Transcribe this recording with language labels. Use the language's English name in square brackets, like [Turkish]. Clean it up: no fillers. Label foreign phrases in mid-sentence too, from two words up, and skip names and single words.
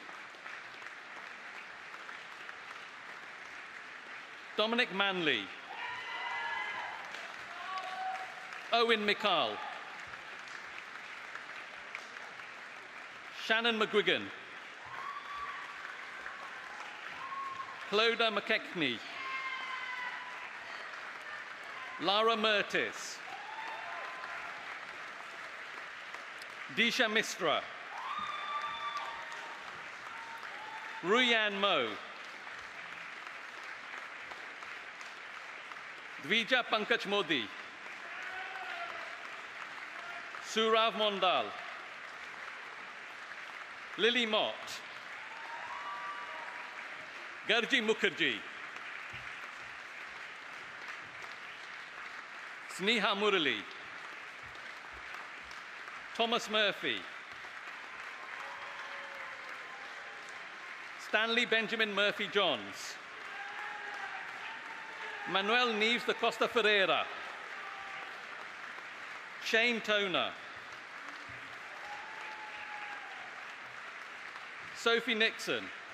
[English] Dominic Manley. Owen McCall. Shannon McGuigan. Clodagh McKechnie. Lara Mertis. Disha Mistra. Ruyan Mo. Dvija Pankaj Modi. Surav Mondal. Lily Mott. Garji Mukherjee. Sneha Murali. Thomas Murphy. Stanley Benjamin Murphy Johns. Manuel Neves da Costa Ferreira. Shane Toner. Sophie Nixon.